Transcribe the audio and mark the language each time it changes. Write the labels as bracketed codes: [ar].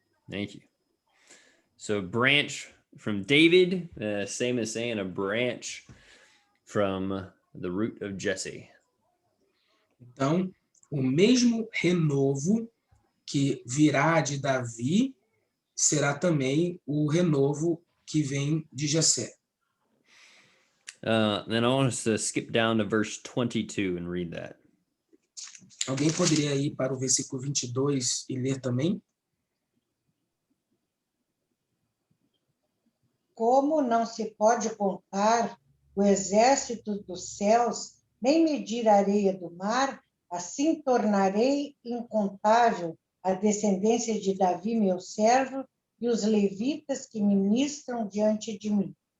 [en] Thank you. So branch from David, same as saying a branch from the root of Jesse. [pt] Então, o mesmo renovo que virá de Davi será também o renovo que vem de Jessé. [en] Then I want us to skip down to verse 22 and read that. [pt] Alguém poderia ir para o versículo 22 e ler também? Como não se pode contar o exército dos céus, nem medir a areia do mar, assim tornarei incontável a descendência de Davi, meu servo, e os levitas que ministram diante de mim.